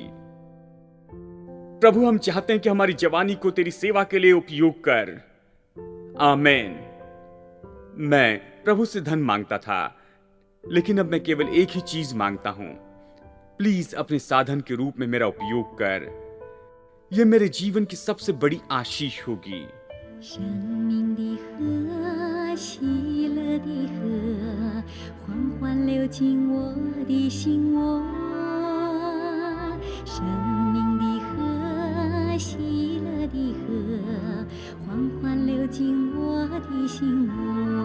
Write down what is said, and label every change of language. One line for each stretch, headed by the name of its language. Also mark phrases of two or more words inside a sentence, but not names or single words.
Hindi: प्रभु, हम चाहते हैं कि हमारी जवानी को तेरी सेवा के लिए उपयोग कर। आमीन। मैं प्रभु से धन मांगता था, लेकिन अब मैं केवल एक ही चीज मांगता हूं, प्लीज अपने साधन के रूप में मेरा उपयोग कर। यह मेरे जीवन की सबसे बड़ी आशीष होगी।
Chinese: 生命的河，喜乐的河，缓缓流进我的心窝。生命的河，喜乐的河，缓缓流进我的心窝。